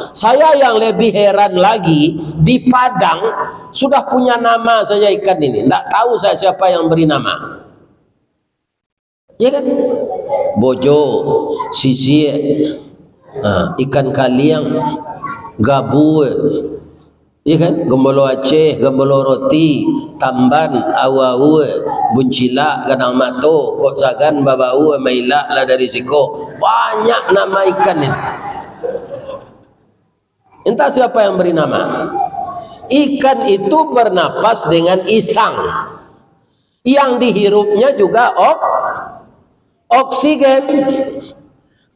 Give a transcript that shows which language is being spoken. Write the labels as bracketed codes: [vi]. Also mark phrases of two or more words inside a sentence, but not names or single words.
[id] Saya yang lebih heran lagi, di Padang sudah punya nama saja ikan ini. Tidak tahu saya siapa yang beri nama. Ya kan? Bojo, sisir, ikan kaliang, gabu, ya kan? Gembolo Aceh, gembolo roti, tamban, awawu, buncila, gadang mato, kok sagan, babau, maila, [min] lah dari siko. [id] Banyak nama ikan itu. Entah siapa yang beri nama. Ikan itu bernapas dengan isang. Yang dihirupnya juga oksigen.